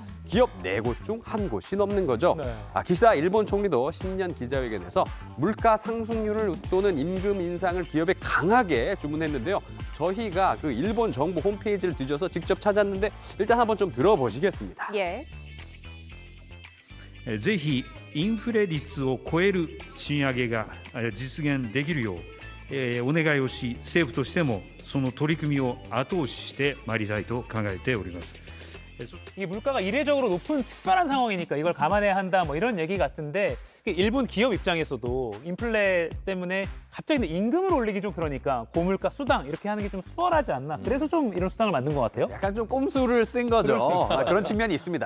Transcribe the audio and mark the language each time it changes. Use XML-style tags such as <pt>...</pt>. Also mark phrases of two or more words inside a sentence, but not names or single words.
<ko>기업 4곳 중 1곳이 넘는 거죠. 네. 기시다 일본 총리도 신년 기자회견에서 물가 상승률을 웃도는 임금 인상을 기업에 강하게 주문했는데요. 저희가 그 일본 정부 홈페이지를 뒤져서 직접 찾았는데 일단 한번 좀 들어보시겠습니다. 예.</ko> <ja>ぜひインフレ率を超える賃上げが実現できるよう、お願いをし、政府としてもその取り組みを後押ししてまいりたいと考えております。</ja> <ko>이게 물가가 이례적으로 높은 특별한 상황이니까 이걸 감안해야 한다 뭐 이런 얘기 같은데 일본 기업 입장에서도 인플레 때문에 갑자기 임금을 올리기 좀 그러니까 고물가 수당 이렇게 하는 게 좀 수월하지 않나. 그래서 좀 이런 수당을 만든 것 같아요. 약간 좀 꼼수를 쓴 거죠. 그런 측면이 있습니다.</ko>